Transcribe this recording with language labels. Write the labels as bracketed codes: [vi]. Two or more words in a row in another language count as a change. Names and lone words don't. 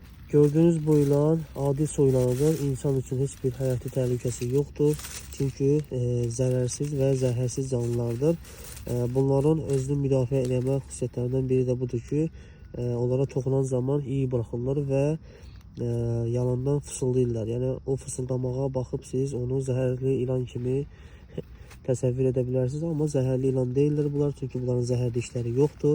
[tr] Gördüğünüz bu ilan adi soylanıdır. İnsan için hiçbir hayati tehlikesi yoktur. [az] Çünkü zərərsiz və zəhərsiz canlılardır. Bunların özünü müdafiə etmə xüsusiyyətlərindən biri də budur ki, onlara toxunan zaman iyi buraxırlar və yalandan fısıldayırlar. Yəni o fısıldamağa baxıb siz onu zəhərli ilan kimi təsəvvür edə bilərsiniz, amma zəhərli ilan deyildir bunlar, çünki bunların zəhər dişləri yoxdur.